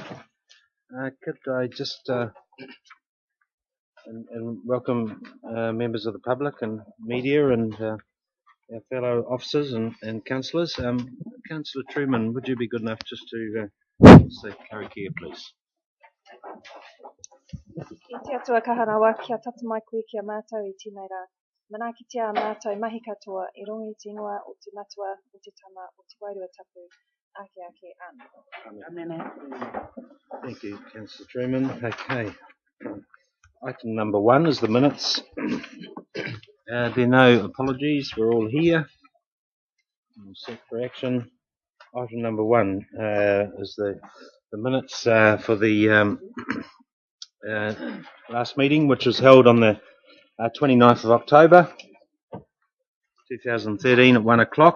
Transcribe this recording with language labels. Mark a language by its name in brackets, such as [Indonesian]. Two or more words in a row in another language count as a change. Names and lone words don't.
[English] Could I just and welcome members of the public and media and our fellow officers and councillors. Councillor Truman, would you be good enough just to say karakia, please? [Māori] I te atua kaharawa kia tata mai koe kia mātou I tēnei rā. Manakitia mātou mahi katoa I rongo I te ingoa o te matua o te tama o te wairua tapu. Ake ake [English] Amen. Thank you, Councillor Truman. Okay. Item number 1 is the minutes. There are no apologies. We're all here. Set for action. Item number 1 is the minutes for the last meeting, which was held on the 29th of October 2013 at 1 o'clock.